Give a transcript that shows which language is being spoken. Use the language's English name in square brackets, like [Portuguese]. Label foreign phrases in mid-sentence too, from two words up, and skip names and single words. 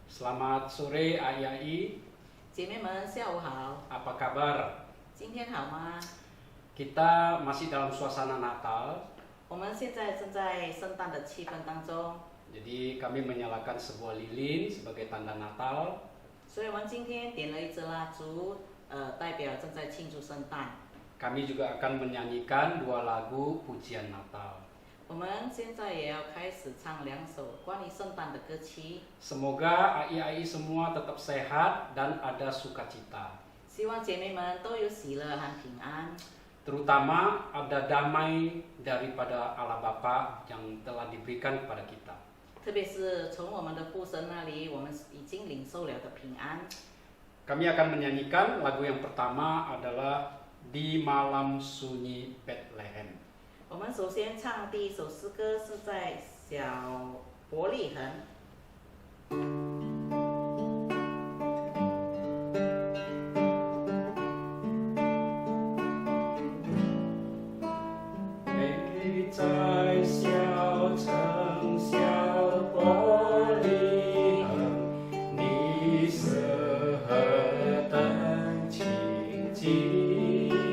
[Indonesian] Selamat sore Ai-Ai, [Chinese] 姐妹们，下午好。 [Indonesian] apa kabar? [Chinese] 今天好吗？ [Indonesian] Kita masih dalam suasana Natal, [Chinese] 我们现在正在圣诞的气氛当中， [Indonesian] jadi kami menyalakan sebuah lilin sebagai tanda Natal. [Chinese] 所以我们今天点了一支蜡烛，代表正在庆祝圣诞。 [Indonesian] Kami juga akan menyanyikan 2 lagu pujian Natal. [Chinese] 我们现在也要开始唱2首关于圣诞的歌曲， [Indonesian] Semoga Ai-Ai semua tetap sehat dan ada sukacita. [Chinese] 希望姐妹们都有喜乐和平安， [Indonesian] Terutama ada damai daripada Allah Bapa yang telah diberikan kepada kita. [Chinese] 特别是从我们的父神那里，我们已经领受了的平安。 [Indonesian] Kami akan menyanyikan lagu yang pertama adalah Di Malam Sunyi Bethlehem. [Chinese] 我们首先唱第一首诗歌是在小伯利恒。在小城小伯利恒，你是何等清净，